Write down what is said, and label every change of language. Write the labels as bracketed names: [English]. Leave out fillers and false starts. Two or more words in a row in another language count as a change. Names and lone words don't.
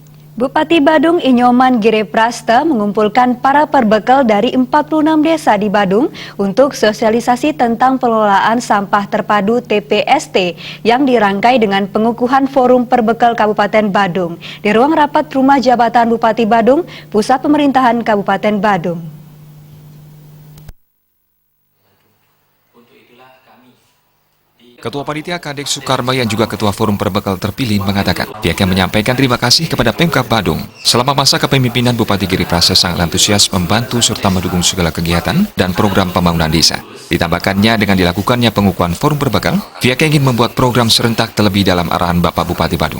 [Indonesian] Bupati Badung Inyoman Gireprasta mengumpulkan para perbekal dari 46 desa di Badung untuk sosialisasi tentang pengelolaan sampah terpadu TPST yang dirangkai dengan pengukuhan Forum Perbekal Kabupaten Badung di ruang rapat Rumah Jabatan Bupati Badung, Pusat Pemerintahan Kabupaten Badung. Ketua Panitia Kadek Soekarma yang juga Ketua Forum Perbekal terpilih mengatakan pihaknya menyampaikan terima kasih kepada Pemkab Badung. Selama masa kepemimpinan Bupati Gireprasta sangat antusias membantu serta mendukung segala kegiatan dan program pembangunan desa. Ditambahkannya dengan dilakukannya pengukuhan Forum Perbekal, pihaknya ingin membuat program serentak terlebih dalam arahan Bapak Bupati Badung.